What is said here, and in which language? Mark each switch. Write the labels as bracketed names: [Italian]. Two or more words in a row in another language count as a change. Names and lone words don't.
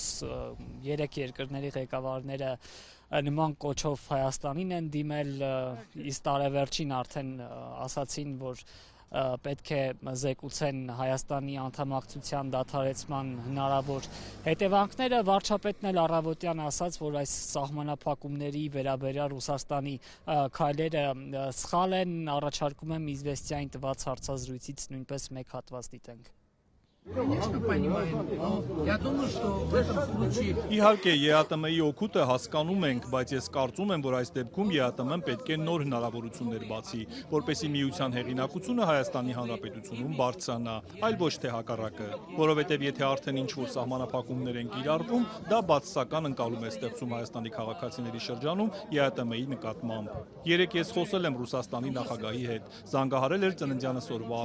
[Armenian] 3 երկրների ղեկավարները նման կոչով Հայաստանին են դիմել, իսկ տարեվերջին արդեն ասացին, որ պետք է զեկուցեն Հայաստանի անդամակցության դադարեցման հնարավոր հետևանքները, վարչապետն էլ առավոտյան ասաց, որ այս սահմանափակումների վերաբերյալ Ռուսաստանի քայլերը սխալ են, առաջարկում եմ Իզվեստիային տված հարցազրույցից նույնպես մեկ հատված դիտենք։ [Russian] Конечно, понимаем, но я думаю, что в этом случае [Armenian] Իհարկե ԵԱՏՄ-ի օգուտը հասկանում ենք, բայց ես կարծում եմ, որ այս դեպքում ԵԱՏՄ-ն պետք է նոր հնարավորություններ բացի, որպեսզի միության հեղինակությունը Հայաստանի Հանրապետությունում բարձրանա, այլ ոչ թե հակառակը, որովհետև եթե արդեն ինչ-որ սահմանափակումներ են կիրառվում, դա բացասական ընկալում է ստեղծում Հայաստանի քաղաքացիների շրջանում ԵԱՏՄ-ի նկատմամբ։ Երեկ ես խոսել եմ Ռուսաստանի նախագահի հետ, զանգահարել էր ծննդյանս օրվա